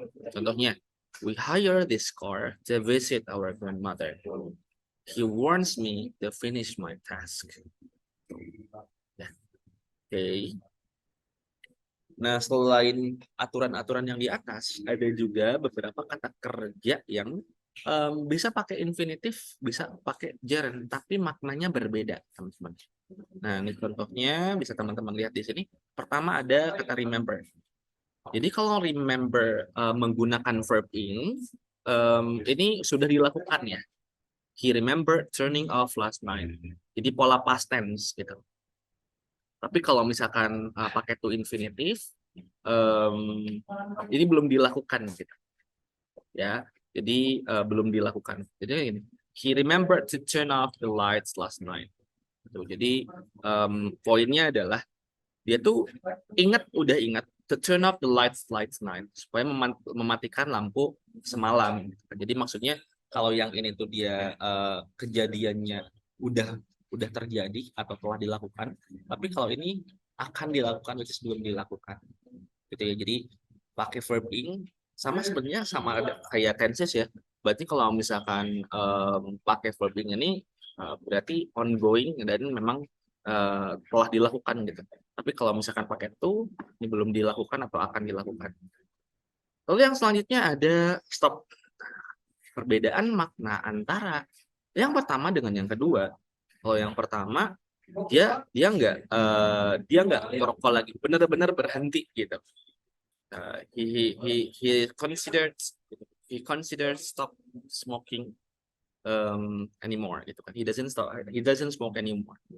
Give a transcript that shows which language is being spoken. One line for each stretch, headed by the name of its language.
English: Contohnya, we hire this car to visit our grandmother. He warns me to finish my task. Oke.
Indonesian: Nah, selain aturan-aturan yang di atas, ada juga beberapa kata kerja yang bisa pakai infinitif, bisa pakai gerund, tapi maknanya berbeda, teman-teman. Nah, ini contohnya bisa teman-teman lihat di sini. Pertama ada kata remember. Jadi kalau remember menggunakan verb in, ini sudah dilakukan ya.
English: He remembered turning off last night.
Indonesian: Jadi pola past tense gitu. Tapi kalau misalkan pakai to infinitive, ini belum dilakukan gitu. Ya, jadi belum dilakukan. Jadi ini,
English: he remembered to turn off the lights last night.
Indonesian: Jadi poinnya adalah dia tuh udah ingat
English: to turn off the lights last night
Indonesian: supaya mematikan lampu semalam. Jadi maksudnya kalau yang ini tuh dia kejadiannya udah terjadi atau telah dilakukan, tapi kalau ini akan dilakukan
English: which is
Indonesian: belum dilakukan. Gitu ya. Jadi pakai verb in sama sebenarnya sama ada kayak tenses ya. Berarti kalau misalkan pakai verb in ini berarti ongoing dan memang telah dilakukan gitu. Tapi kalau misalkan pakai to, ini belum dilakukan atau akan dilakukan. Lalu yang selanjutnya ada stop. Perbedaan makna antara yang pertama dengan yang kedua. Kalau yang pertama dia nggak ngerokok lagi, benar-benar berhenti gitu.
English: He considered stop smoking anymore
Indonesian: gitu kan.
English: He doesn't smoke anymore.